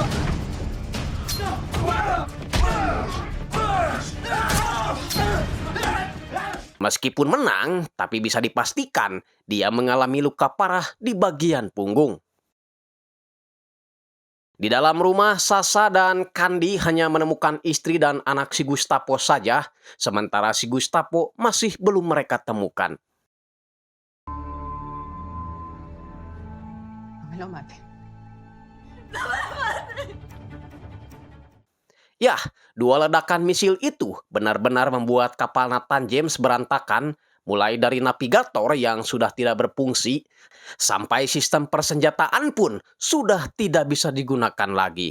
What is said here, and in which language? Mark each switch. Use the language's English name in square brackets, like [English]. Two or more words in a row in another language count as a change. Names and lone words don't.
[Indonesian] Meskipun menang, tapi bisa dipastikan dia mengalami luka parah di bagian punggung. Di dalam rumah, Sasha dan Candy hanya menemukan istri dan anak si Gestapo saja, sementara si Gestapo masih belum mereka temukan. [Spanish] No me lo mate. [Indonesian] Yah, 2 ledakan misil itu benar-benar membuat kapal Nathan James berantakan, mulai dari navigator yang sudah tidak berfungsi, sampai sistem persenjataan pun sudah tidak bisa digunakan lagi.